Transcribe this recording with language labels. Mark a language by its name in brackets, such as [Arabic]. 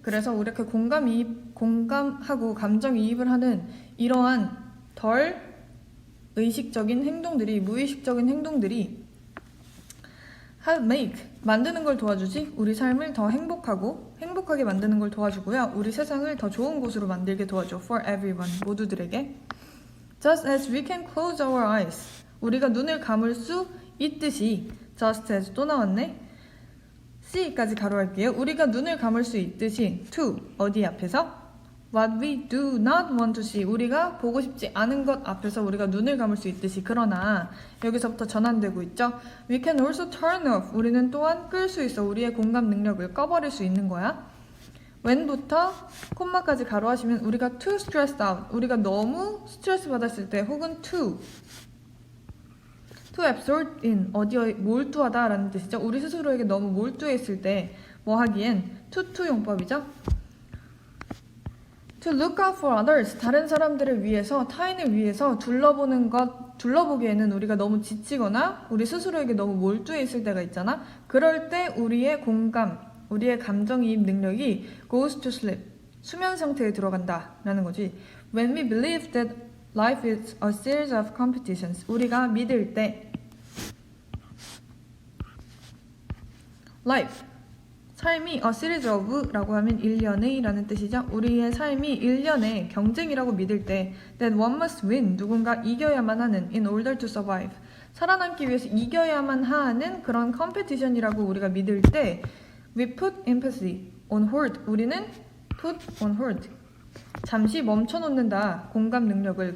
[Korean] 그래서 이렇게 공감하고 감정이입을 하는 이러한 덜 의식적인 행동들이, 무의식적인 행동들이 make, 만드는 걸 도와주지. 우리 삶을 더 행복하게 만드는 걸 도와주고요. 우리 세상을 더 좋은 곳으로 만들게 도와줘. [English] For everyone, [Korean] 모두들에게. [English] Just as we can close our eyes, [Korean] 우리가 눈을 감을 수 있듯이. Just as 또 나왔네. C까지 가로할게요. 우리가 눈을 감을 수 있듯이. To, 어디 앞에서? [English] What we do not want to see, [Korean] 우리가 보고 싶지 않은 것 앞에서 우리가 눈을 감을 수 있듯이. 그러나 여기서부터 전환되고 있죠. [English] We can also turn off, [Korean] 우리는 또한 끌 수 있어. 우리의 공감 능력을 꺼버릴 수 있는 거야. when부터 콤마까지 가로하시면 우리가 [English] too stressed out, [Korean] 우리가 너무 스트레스 받았을 때, 혹은 [English] too absorbed in, [Korean] 어디에 몰두하다 라는 뜻이죠. 우리 스스로에게 너무 몰두해 있을 때 뭐 하기엔 to 용법이죠. [English] To look out for others, [Korean] 다른 사람들을 위해서, 타인을 위해서 둘러보기에는 우리가 너무 지치거나 우리 스스로에게 너무 몰두해 있을 때가 있잖아. 그럴 때 우리의 감정이입 능력이 [English] goes to sleep, [Korean] 수면 상태에 들어간다 라는 거지. [English] When we believe that life is a series of competitions, [Korean] 우리가 믿을 때 [English] life, 삶이 a series of [Korean] 라고 하면 일련의 라는 뜻이죠. 우리의 삶이 일련의 경쟁이라고 믿을 때 [English] that one must win, [Korean] 누군가 이겨야만 하는 [English] in order to survive, [Korean] 살아남기 위해서 이겨야만 하는 그런 컴페티션이라고 우리가 믿을 때 [English] we put empathy on hold, [Korean] 우리는 [English] put on hold, [Korean] 잠시 멈춰놓는다 공감 능력을.